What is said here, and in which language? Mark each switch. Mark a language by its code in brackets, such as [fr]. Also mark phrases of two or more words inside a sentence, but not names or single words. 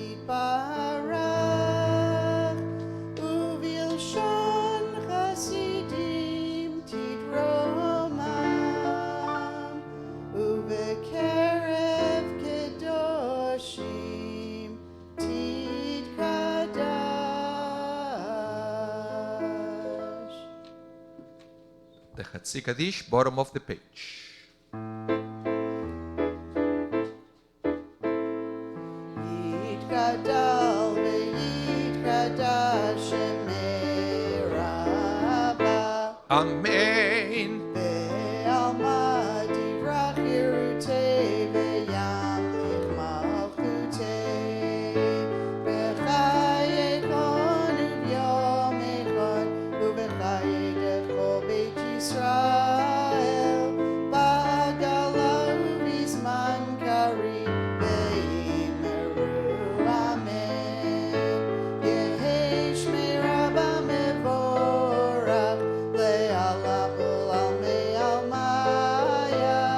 [he] תתברך ובלשון חסידים תתרומם ובקרב קדושים תתקדש. [en] The Chatzi Kaddish, bottom of the page. [arc] יתגדל ויתקדש שמיה רבא Amen. ובעלמא די ברא כרעותיה וימליך מלכותיה בחייכון וביומיכון ובחיי דכל בית ישראל בעגלא ובזמן קריב ואמרו אמן. יהא שמיה רבא מברך לעלם ולעלמי עלמיא